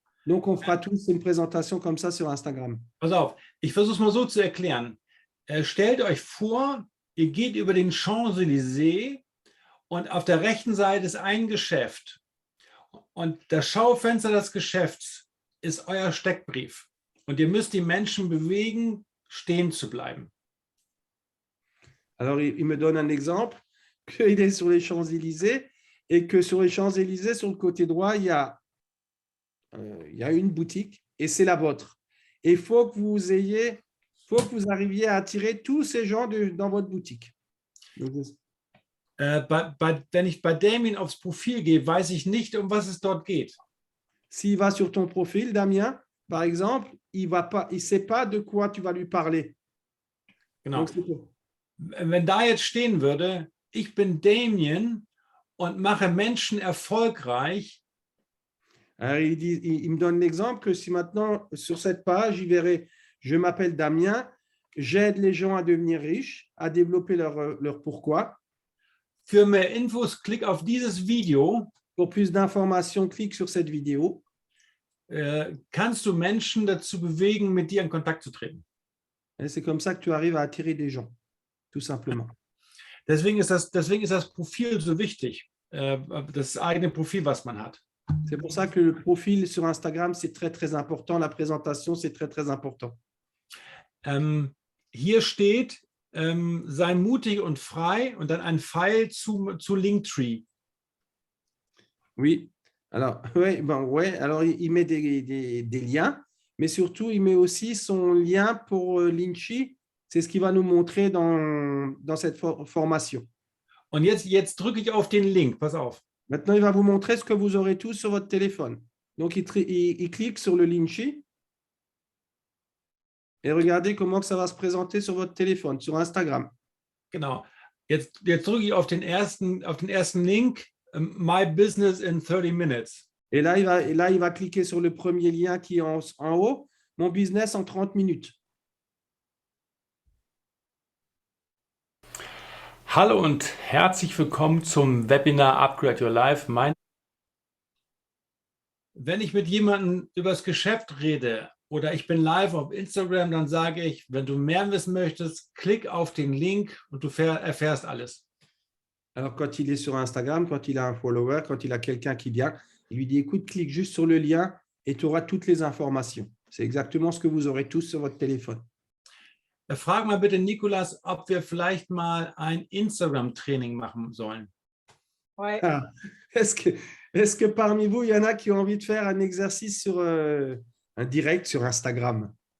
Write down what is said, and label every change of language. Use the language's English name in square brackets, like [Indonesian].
[French] Donc, on fera tous une présentation comme ça sur Instagram. [German] Pass auf, ich versuche es mal so zu erklären. Stellt euch vor, ihr geht über den Champs-Élysées und auf der rechten Seite ist ein Geschäft. Und das Schaufenster des Geschäfts ist euer Steckbrief. Und ihr müsst die Menschen bewegen, stehen zu bleiben. [French] Alors, il me donne un exemple, qu'il est sur les Champs-Élysées et que sur les Champs-Élysées, sur le côté droit, il y a une boutique et c'est la vôtre. Et il faut que vous arriviez à attirer tous ces gens dans votre boutique. [German] Wenn ich bei Damien aufs Profil gehe, weiß ich nicht, um was es dort geht. [French] S'il va sur ton profil, Damien, par exemple, il ne sait pas de quoi tu vas lui parler. [German] Genau. Wenn da jetzt stehen würde, ich bin Damien und mache Menschen erfolgreich. [French] Il me donne l'exemple que si maintenant, sur cette page, il verrait, je m'appelle Damien, j'aide les gens à devenir riches, à développer leur pourquoi. [German] Für mehr Infos, klick auf dieses Video. [French] Pour plus d'informations, clique sur cette vidéo. [German] Kannst du Menschen dazu bewegen, mit dir in Kontakt zu treten. [French] C'est comme ça que tu arrives à attirer des gens, tout simplement. [German] Deswegen ist das Profil so wichtig, das eigene Profil, was man hat. [French] C'est pour ça que le profil sur Instagram, c'est très, très important. La présentation, c'est très, très important. [German] Hier steht, sei mutig und frei und dann ein Pfeil zu Linktree. [French] Oui. Alors, alors il met des liens, mais surtout, il met aussi son lien pour Linktree. C'est ce qu'il va nous montrer dans cette formation. [German] Und jetzt drücke ich auf den Link. Pass auf. [French] Maintenant, il va vous montrer ce que vous aurez tous sur votre téléphone. Donc, il clique sur le Linktree. Et regardez comment que ça va se présenter sur votre téléphone, sur Instagram. [German] Genau. Jetzt drücke ich auf den ersten Link, My Business in 30 Minutes. [French] Et là, il va cliquer sur le premier lien qui est en haut, Mon business en 30 minutes. [German] Hallo und herzlich willkommen zum Webinar Upgrade Your Life. Wenn ich mit jemandem über das Geschäft rede oder ich bin live auf Instagram, dann sage ich, wenn du mehr wissen möchtest, klick auf den Link und du erfährst alles. [French] Alors, quand il est sur Instagram, quand il a un follower, quand il a quelqu'un qui vient, il lui dit, écoute, clique juste sur le lien et tu auras toutes les informations. C'est exactement ce que vous aurez tous sur votre téléphone. [German] Frag mal bitte Nicolas, ob wir vielleicht mal ein Instagram-Training machen sollen. [French] Ouais. Ah, est-ce que parmi vous, il y en a qui ont envie de faire un exercice sur un direct sur Instagram?